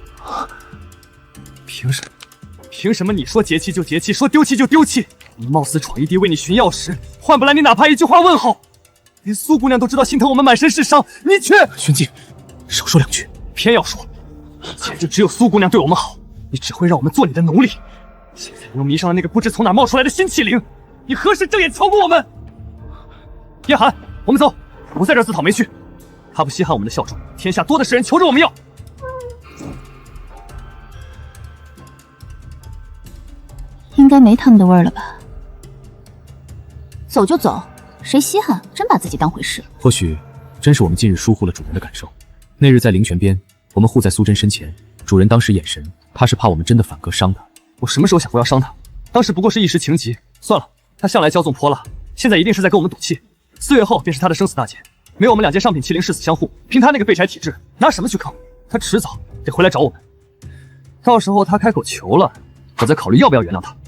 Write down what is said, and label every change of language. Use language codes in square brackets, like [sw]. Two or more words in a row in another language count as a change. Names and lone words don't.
[zh] 憑什麼你說節氣就節氣，說丟棄就丟棄？你貌似闖一地為你尋藥時，換不來你哪怕一句話問候。連蘇姑娘都知道心疼我們滿身是傷，你卻…… 玄烬，少說2句，偏要說。简直只有蘇姑娘對我們好，你只會讓我們做你的奴隸。現在又迷上了那個不知從哪冒出來的新器靈，你何時正眼瞧過我們？燕寒，我們走，不在這自討沒趣。他不稀罕我们的效忠，天下多的是人求着我们要。应该没他们的味儿了吧？走就走，谁稀罕？真把自己当回事。或许真是我们近日疏忽了主人的感受。那日在灵泉边，我们護在蘇真身前，主人當時眼神，他是怕我們真的反戈傷他。我什麼時候想過要傷他？當時不過是一時情急。算了，他向來驕縱潑辣，現在一定是在跟我們賭氣。4月後便是他的生死大劫，沒有我們兩件上品器靈誓死相護，憑他那個廢柴體質，拿什麼去抗？他遲早得回來找我們。到時候他開口求了，我再考慮要不要原諒他。